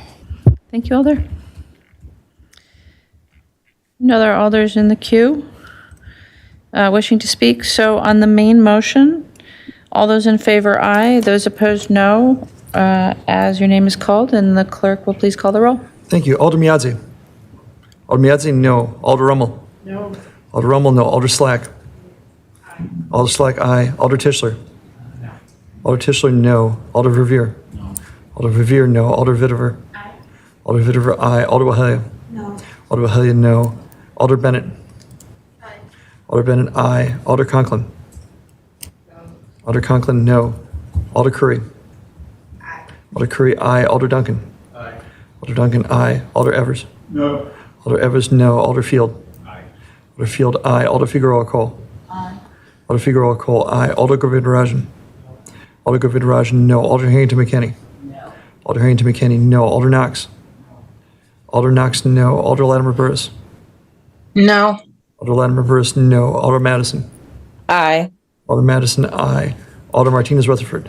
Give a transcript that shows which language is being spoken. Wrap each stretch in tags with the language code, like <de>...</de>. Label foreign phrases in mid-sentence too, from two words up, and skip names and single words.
<en>Thank you, Alder. No other Alders in the queue wishing to speak. So on the main motion, all those in favor, aye. Those opposed, no. As your name is called, and the clerk will please call the roll. Thank you. Alder Miadze. Alder Miadze, no. Alder Rummel. No. Alder Rummel, no. Alder Slack. Alder Slack, aye. Alder Tischler. No. Alder Tischler, no. Alder Verveer. No. Alder Verveer, no. Alder Vitiver. Aye. Alder Vitiver, aye. Alder Wahelia. No. Alder Wahelia, no. Alder Bennett. Aye. Alder Bennett, aye. Alder Conklin. No. Alder Conklin, no. Alder Curry. Aye. Alder Curry, aye. Alder Duncan. Aye. Alder Duncan, aye. Alder Evers. No. Alder Evers, no. Alder Field. Aye. Alder Field, aye. Alder Figueroa Cole. Aye. Alder Figueroa Cole, aye. Alder Govindarajan. Alder Govindarajan, no. Alder Harrington McKinney. No. Alder Harrington McKinney, no. Alder Knox. Alder Knox, no. Alder Latimer Burris. No. Alder Latimer Burris, no. Alder Madison. Aye. Alder Madison, aye. Alder Martinez Rutherford.</en>